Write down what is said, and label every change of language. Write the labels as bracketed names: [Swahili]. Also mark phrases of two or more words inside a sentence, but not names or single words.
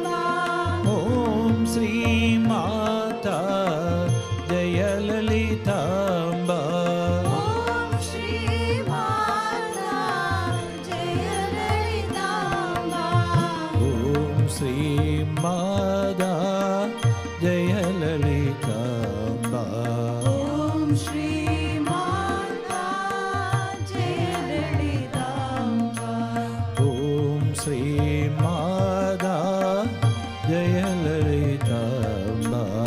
[Sanskrit] ഓം ശ്രീ മാത ജയ ലളിതാംബ ഓം ശ്രീ മാതാ ജയ ലളിതാംബ ഓം ശ്രീ മാത ജയ Lalitamba. ॐ श्री माता जय ललिताम्बा. ॐ श्री मद जय ललिताम्बा.